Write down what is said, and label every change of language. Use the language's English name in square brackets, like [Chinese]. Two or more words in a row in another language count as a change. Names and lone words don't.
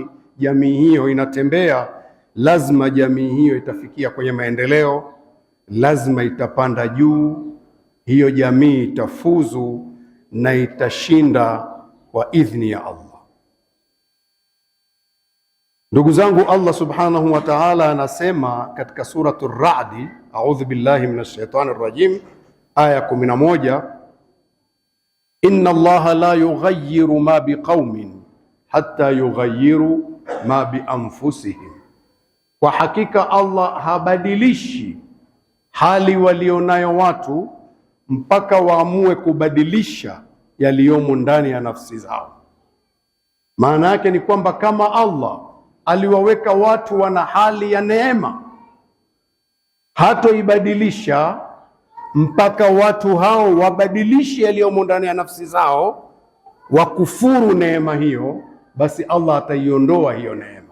[Swahili] Jamii hiyo inatembea, lazima jamii hiyo itafikia kwenye maendeleo, lazima itapanda juu. Hiyo jamii itafuzu na itashinda kwa idhni ya Allah. Ndugu zangu, Allah [Arabic] سبحانه وتعالى [Swahili] anasema katika suratul Ra'd, [Arabic] أعوذ بالله من الشيطان الرجيم, [Swahili] aya 11, [Arabic] إن الله لا يغير ما بقوم حتى يغيروا ما بأنفسهم, [Swahili] kwa hakika Allah habadilishi hali walionayo watu mpaka waamue kubadilisha yaliyomo ndani ya nafsi zao. Maana yake ni kwamba kama Allah aliwaweka watu wana hali ya neema, hatoibadilisha mpaka watu hao wabadilishe yaliyomo ndani ya nafsi zao, wakufuru neema hiyo, basi Allah ataiondoa hiyo neema.